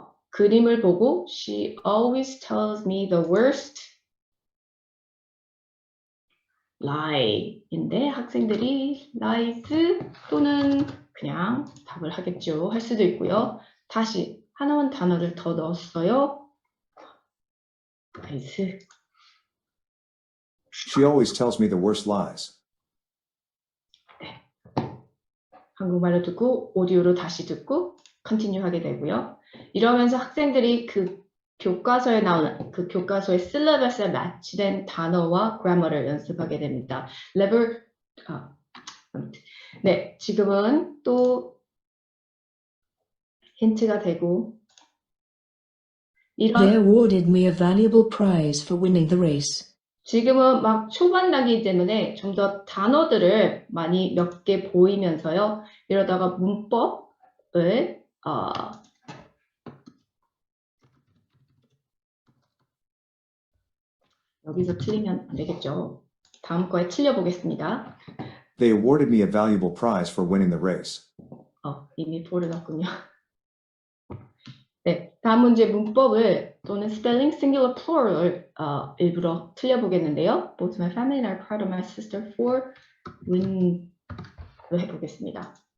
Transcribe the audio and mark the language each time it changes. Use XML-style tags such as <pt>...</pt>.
<ko>그림을 보고</ko> <en>She always tells me the worst lie</en> <ko>인데 학생들이 lies 또는 그냥 답을 하겠죠. 할 수도 있고요. 다시 하나만 단어를 더 넣었어요.</ko> <en>lies. She always tells me the worst lies.</en> <ko>한국말로 듣고 오디오로 다시 듣고 컨티뉴 하게 되고요. 이러면서 학생들이 그 교과서에 나오는 그 교과서의 실러버스에 매치된 단어와 그래머를 연습하게 됩니다. 네, 지금은 또 힌트가 되고</ko> <en>They awarded me a valuable prize for winning the race.</en> <ko>지금은 막 초반 단계이기 때문에 좀 더 단어들을 많이 몇 개 보이면서요. 이러다가 문법을 여기서 틀리면 안 되겠죠. 다음 거에 틀려보겠습니다.</ko> <en>They awarded me a valuable prize for winning the race.</en> <ko>이미 볼을 넣었군요. 네, 다음 문제 문법을 또는 spelling singular plural을 일부러 틀려보겠는데요.</ko> <en>Both my family and I are proud of my sister for win로</en> <ko>해보겠습니다.</ko>